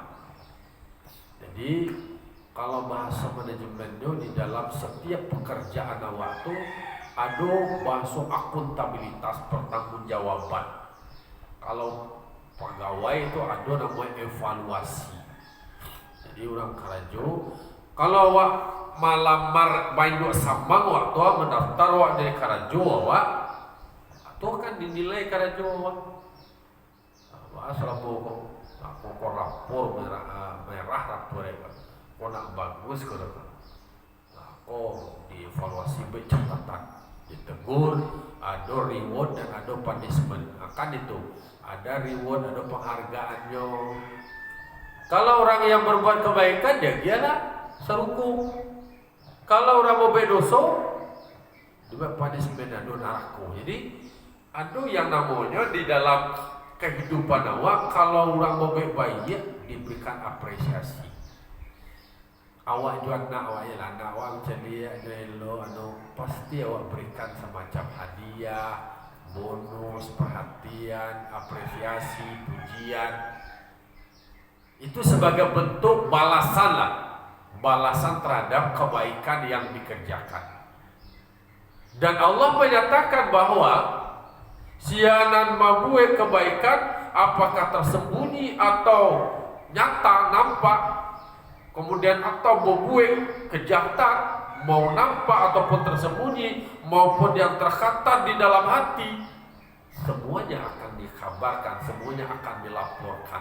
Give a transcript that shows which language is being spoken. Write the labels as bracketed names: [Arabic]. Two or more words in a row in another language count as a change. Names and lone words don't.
[Indonesian] Jadi kalau bahasa manajemennya di dalam setiap pekerjaan awak tu ada bahasa akuntabilitas, pertanggungjawaban. Kalau pegawai itu ada namanya evaluasi. [Minangkabau] Jadi orang karajo, kalau awak malamar banyak sambang waktu mendaftar awak dari karajo awak, [Indonesian] atau akan dinilai karajo awak. Asal aku rapor merah rapor itu, kau nak bagus kau dah. Kau dievaluasi bercatatan, ditegur, ada reward dan ada punishment. Akan itu ada reward, ada penghargaannya. Kalau orang yang berbuat kebaikan dia lah seruku. Kalau orang mau berdosa, dia punishment, ada neraka. Jadi ada yang namanya di dalam kehidupan awak, kalau orang mau baik diberikan apresiasi. [Minangkabau] Awak jual nak awak ya nak awak jadi elo pasti awak berikan semacam hadiah, bonus, perhatian, apresiasi, pujian. [Indonesian] Itu sebagai bentuk balasan lah, balasan terhadap kebaikan yang dikerjakan. Dan Allah menyatakan bahwa sianan membuat kebaikan, apakah tersembunyi atau nyata nampak, kemudian atau membuat kejahatan, mau nampak ataupun tersembunyi maupun yang terkhatam di dalam hati, semuanya akan dikabarkan, semuanya akan dilaporkan.